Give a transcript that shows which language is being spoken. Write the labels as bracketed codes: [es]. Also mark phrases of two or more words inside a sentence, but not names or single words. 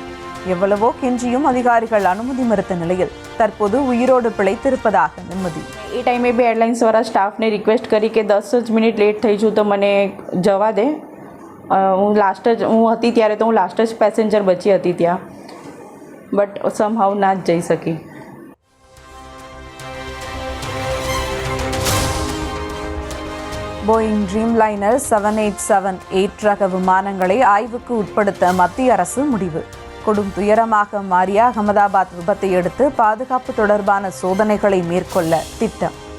[ta] எவ்வளவோ கெஞ்சியும் அதிகாரிகள் அனுமதி மறுத்த நிலையில் தற்போது உயிரோடு பிழைத்திருப்பதாக நிம்மதி. [gu] એ ટાઈમે બી એરલાઇન્સવાળા સ્ટાફને રિક્વેસ્ટ કરી કે 10 જ [en] minute late [gu] થઈ છું તો મને જવા દે. હું હતી ત્યારે તો હું લાસ્ટ જ પેસેન્જર બચી હતી ત્યાં, [en] but somehow [gu] ના જ જઈ શકી. [ta] போயிங் ட்ரீம்லைனர் 787-8 ரக விமானங்களை ஆய்வுக்கு உட்படுத்த மத்திய அரசு முடிவு. கொடும் துயரமாக மாறிய அகமதாபாத் விபத்தை அடுத்து பாதுகாப்பு தொடர்பான சோதனைகளை மேற்கொள்ள திட்டம்.